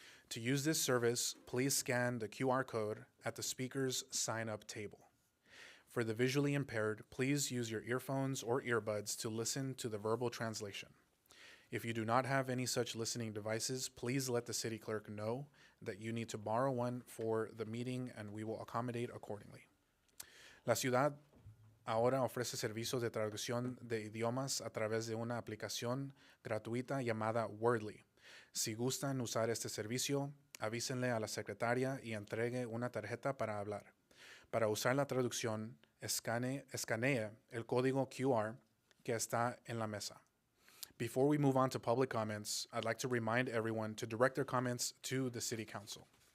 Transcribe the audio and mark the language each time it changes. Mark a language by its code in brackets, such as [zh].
[en] To use this service, please scan the QR code at the speaker's sign-up table. For the visually impaired, please use your earphones or earbuds to listen to the verbal translation. If you do not have any such listening devices, please let the city clerk know that you need to borrow one for the meeting, and we will accommodate accordingly. [es] La ciudad ahora ofrece servicios de traducción de idiomas a través de una aplicación gratuita llamada Wordly. Si gustan usar este servicio, avísenle a la secretaria y entregue una tarjeta para hablar. Para usar la traducción, escanee el código QR que está en la mesa. [en] Before we move on to public comments, I'd like to remind everyone to direct their comments to the City Council.